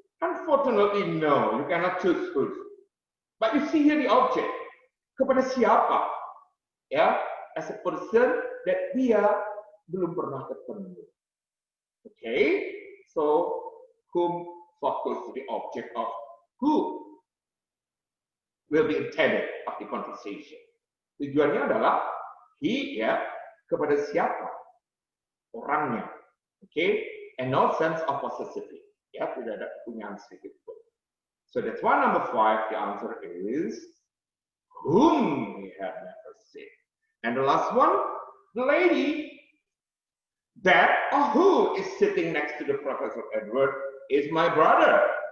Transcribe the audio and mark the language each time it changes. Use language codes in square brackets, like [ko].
[en] Unfortunately, no. You cannot choose whose. But you see here the object. [id] Kepada siapa? Ya, [en] as a person that [id] dia belum pernah ketemu. [en] Okay, so whom focus the object of who will be intended of the conversation. [id] Tujuannya adalah he, ya, kepada siapa? Orangnya. [en] Okay, and no sense of possessivity. [id] Ya, tidak ada kepunyaan sedikit pun. [en] So that's why number 5, the answer is whom he had never seen. And the last one, the lady that or who is sitting next to the Professor Edward is my brother.